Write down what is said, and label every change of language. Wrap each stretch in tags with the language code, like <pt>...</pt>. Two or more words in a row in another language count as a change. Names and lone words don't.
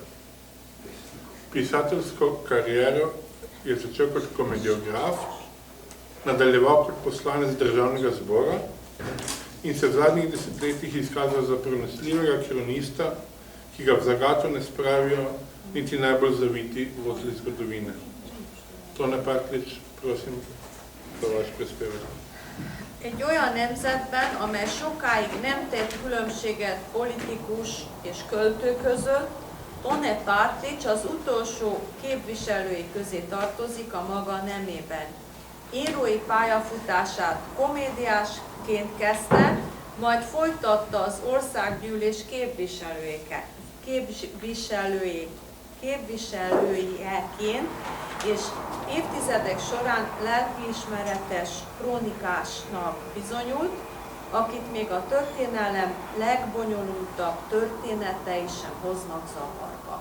<sl>Pisateljsko kariero je začel kot komediograf, nadaljeval kot poslanec Državnega zbora in se v zadnjih desetletjih izkazal za prenosljivega kronista, ki ga v zagato ne spravijo niti najbolj zaviti vozli zgodovine. Tone Partljič, prosim, za vaš prispevek.</sl> <hu>Egy olyan nemzetben, amely sokáig nem tett különbséget politikus és költő között, Tone Partljič az utolsó képviselői közé tartozik a maga nemében. Írói pályafutását komédiásként kezdte, majd folytatta az országgyűlés képviselőjeként, és évtizedek során lelkiismeretes krónikásnak bizonyult, akit még a történelem legbonyolultabb történetei sem hoznak zavarba.</hu>